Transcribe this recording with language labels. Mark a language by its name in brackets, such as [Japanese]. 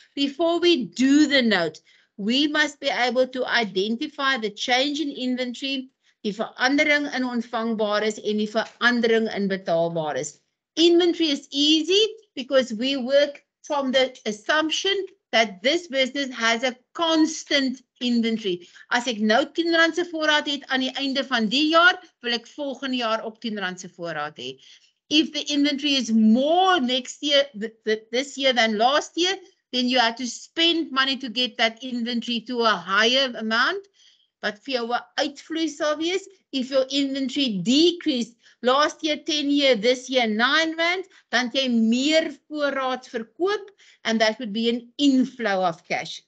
[English] Before we do the note, we must be able to identify the change in inventory, [Afrikaans] die verandering in ontvangbares en die verandering in betaalbares. [English] Inventory is easy because we work from the assumption that this business has a constant inventory. [Afrikaans] As ek nou R10 se voorraad het aan die einde van die jaar, wil ek volgende jaar ook R10 se voorraad hê. [English] If the inventory is more next year, this year than last year, then you have to spend money to get that inventory to a higher amount. But [Afrikaans] vir jou uitvloei sal wees, [English] if your inventory decreased last year 10 year, this year 9 rand, [Afrikaans] dan jy meer voorraad verkoop [English] and that would be an inflow of cash.